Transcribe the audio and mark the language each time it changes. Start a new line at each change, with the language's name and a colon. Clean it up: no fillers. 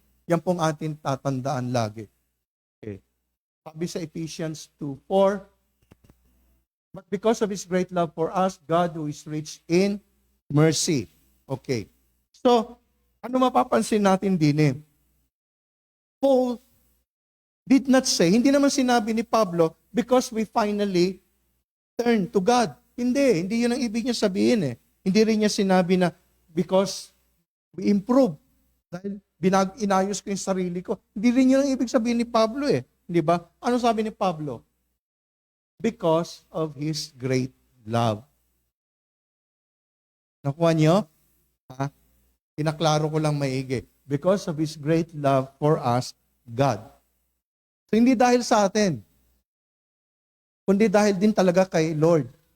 Filipino: Yan pong atin tatandaan lagi.
English: Okay? Sabi sa Ephesians 2:4, but because of His great love for us, God who is rich in mercy. Okay. So,
Filipino: Ano mapapansin natin din eh?
English: Paul did not say,
Filipino: hindi naman sinabi ni Pablo,
English: because we finally turn to God.
Filipino: Hindi yun ang ibig niya sabihin eh. Hindi rin niya sinabi na
English: because we improve.
Filipino: Dahil inayos ko yung sarili ko. Hindi rin yun ang ibig sabihin ni Pablo eh. Di ba? Ano sabi ni Pablo?
English: Because of His great love.
Filipino: Nakuha niyo? Ha? Tinaklaro ko lang maigi.
English: Because of His great love for us, God.
Filipino: So hindi dahil sa atin, kundi dahil din talaga kay Lord.